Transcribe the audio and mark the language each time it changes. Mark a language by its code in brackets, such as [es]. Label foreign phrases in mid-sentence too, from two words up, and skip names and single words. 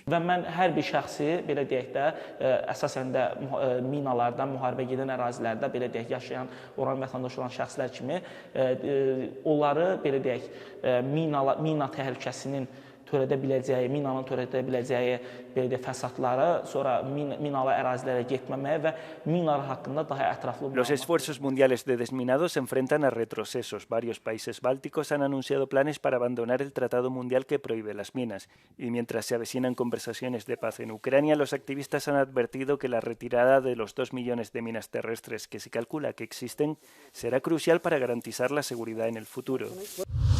[az] Və mən hər bir şəxsi, belə deyək də, əsasən də minalardan, müharibə gedən ərazilərdə, belə deyək, yaşayan, oran vətəndaş olan şəxslər kimi, onları, belə deyək, mina təhlükəsinin törədə biləcəyi, minanın törədə biləcəyi belə deyək, fəsadları, sonra minalı ərazilərə getməməyə və minalar haqqında daha ətraflı... [es] Los esfuerzos mundiales de desminado se enfrentan a retrocesos. Varios países bálticos han anunciado planes para abandonar el Tratado Mundial que prohíbe las minas. Y mientras se avecinan conversaciones de paz en Ucrania, los activistas han advertido que la retirada de los 2 millones de minas terrestres que se calcula que existen será crucial para garantizar la seguridad en el futuro.